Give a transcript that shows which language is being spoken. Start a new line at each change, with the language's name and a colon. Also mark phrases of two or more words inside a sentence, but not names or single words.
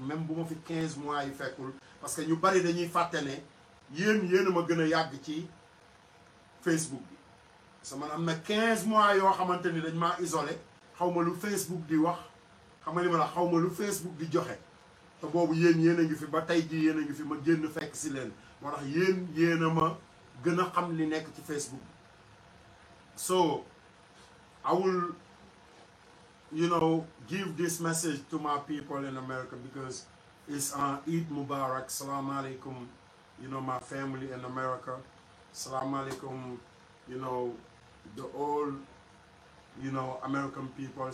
Wolof: même bu ma fi 15 mois yu fekkul
French: parce que
Wolof: ñu bari dañuy fàtte ne yéen a ma gën a yàgg ci Facebook bi parce que man am na 15 mois yoo xamante ni dañ maa isolé xaw ma lu Facebook di wax xam nga li ma la xaw ma lu Facebook di joxe te boobu yéen a ngi fi ba tey jii yéen a ngi fi ma génn fekk si leen moo tax yéen a ma gën a xam li nekk ci Facebook bi
English: so I will give this message to my people in America because it's Eid Mubarak.
Arabic: Salaam alaikum,
English: my family in America.
Arabic: Salaam alaikum,
English: the all, American people.